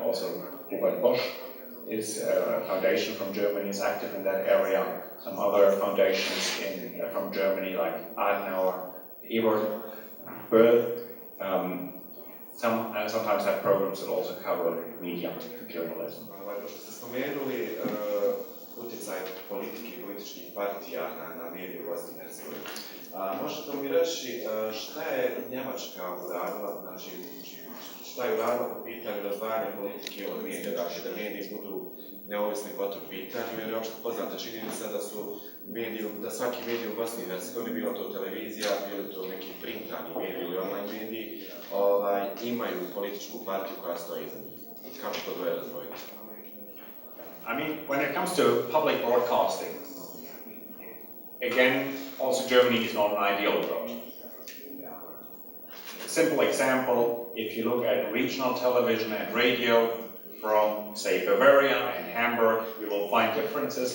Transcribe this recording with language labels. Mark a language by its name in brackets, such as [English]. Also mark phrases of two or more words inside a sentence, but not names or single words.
[English] Also, Robert Bosch is a foundation from Germany, is active in that area. Some other foundations from Germany, like Adenauer, Ebert, Böll, sometimes have programs that also cover media journalism. [Bosnian] Pošto ste spomenuli utjecaj politike i političkih partija na medije u Bosni i Hercegovini, možete li mi reći šta je Njemačka uradila, znači šta je uradila po pitanju razdvajanja politike od medija, dakle da mediji budu neovisni po tom pitanju, jer je opšte poznata činjenica da svaki medij u Bosni i Hercegovini, bilo to televizija, bilo to neki printani mediji ili online mediji, imaju političku partiju koja stoji iza njih. Kako to dvoje razdvojiti? [English] I mean, when it comes to public broadcasting, again, also Germany is not an ideal approach. A simple example, if you look at regional television and radio from, say, Bavaria and Hamburg, you will find differences.